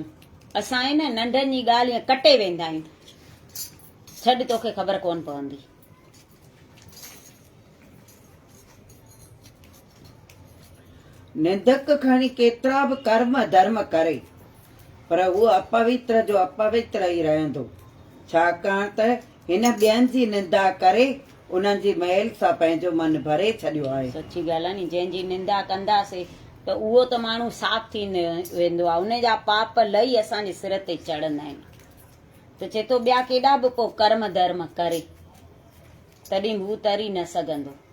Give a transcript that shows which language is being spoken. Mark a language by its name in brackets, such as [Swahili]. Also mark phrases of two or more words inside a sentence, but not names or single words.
[Sindhi] असां आहे न नंढनि जी ॻाल्हि कटे वेंदा आहियूं, छॾ तोखे ख़बर कोन पवंदी। निंदक खणी केतिरा बि कर्म धर्म करे पर उहो अपवित्र जो अपवित्र ई रहंदो, छाकाणि त हिन ॿियनि जी निंदा करे उन्हनि जी महल सां पंहिंजो मन भरे छॾियो आहे। सची ॻाल्हि आहे नी, जंहिंजी निंदा कंदासीं त उहो त माण्हू साफ़ थी वेंदो आहे, उन जा पाप लही असांजे सिर ते चढ़ंदा आहिनि। त चए थो ॿिया केॾा बि पोइ कर्म धर्म करे तॾहिं हू तरी न सघंदो।